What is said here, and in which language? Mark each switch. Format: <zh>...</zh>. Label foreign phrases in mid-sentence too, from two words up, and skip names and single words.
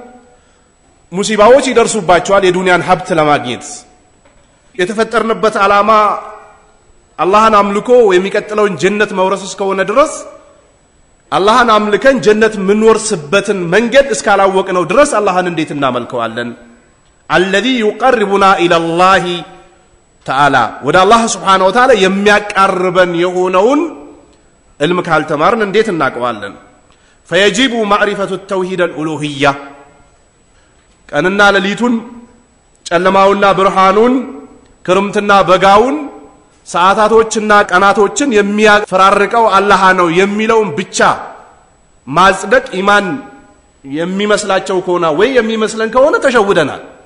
<am>ሙሲባዎች ይደርሱባቸዋል የዱንያን ሀብት ለማግኘት። የተፈጠርንበት ዓላማ አላህን አምልኮ የሚቀጥለውን ጀነት መውረስ እስከሆነ ድረስ አላህን አምልከን ጀነት ምንወርስበትን መንገድ እስካላወቅነው ድረስ አላህን እንዴት እናመልከዋለን?</am> <ar>الذي يقربنا الى الله تعالى</ar> <am>ወደ አላህ</am> <ar>سبحانه وتعالى</ar> <am>የሚያቀርበን የሆነውን</am> <ar>علم</ar> <am>ካልተማርን እንዴት እናቀዋለን?</am> <ar>فيجب معرفة التوحيد الألوهية</ar> <am>ቀንና ሌሊቱን ጨለማውና ብርሃኑን ክርምትና በጋውን ሰዓታቶችና ቀናቶችን የሚያፈራርቀው አላህ ነው የሚለውን ብቻ ማጽደቅ ኢማን የሚመስላቸው ከሆነ ወይ የሚመስለን ከሆነ ተሸውደናል።</am>